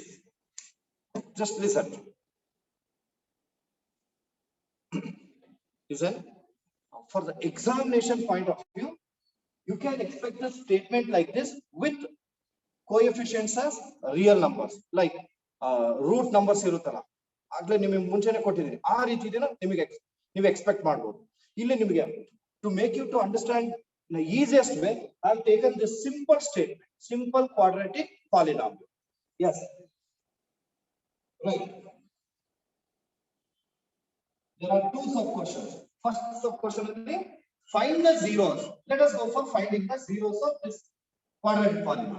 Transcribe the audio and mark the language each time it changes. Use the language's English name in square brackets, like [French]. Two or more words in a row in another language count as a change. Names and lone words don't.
[English] Just listen. Listen. For the examination point of view, you can expect a statement like this with coefficients as real numbers, like root numbers irutala. [Kannada] ಆಗಲೇ ನಿಮಗೆ ಮುಂಚೆನೇ ಕೊಟ್ಟಿದೀನಿ. ಆ ರೀತಿ ಇದನ್ನ ನಿಮಗೆ ನೀವು expect ಮಾಡಬಹುದು. ಇಲ್ಲಿ ನಿಮಗೆ [English] to make you to understand in the easiest way, I have taken this simple statement, simple quadratic polynomial. Yes. Right. There are two sub questions. First sub question is find the zeros. Let us go for finding the zeros of this quadratic polynomial.